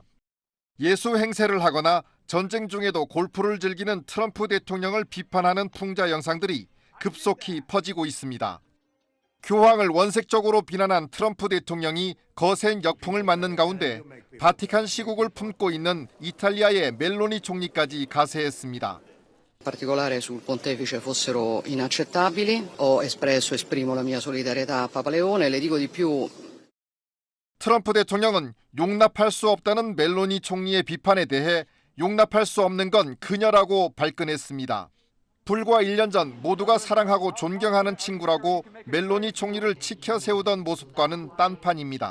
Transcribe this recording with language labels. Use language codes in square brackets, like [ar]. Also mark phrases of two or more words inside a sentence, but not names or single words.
[ko] 예수 행세를 하거나 전쟁 중에도 골프를 즐기는 트럼프 대통령을 비판하는 풍자 영상들이 급속히 퍼지고 있습니다. 교황을 원색적으로 비난한 트럼프 대통령이 거센 역풍을 맞는 가운데 바티칸 시국을 품고 있는 이탈리아의 멜로니 총리까지 가세했습니다. [it] In particolare sul pontefice fossero inaccettabili. Ho esprimo la mia solidarietà a Papa Leone. Le dico di più. [ko] 트럼프 대통령은 용납할 수 없다는 멜로니 총리의 비판에 대해 용납할 수 없는 건 그녀라고 발끈했습니다. 불과 1년 전 모두가 사랑하고 존경하는 친구라고 멜로니 총리를 치켜 세우던 모습과는 딴판입니다.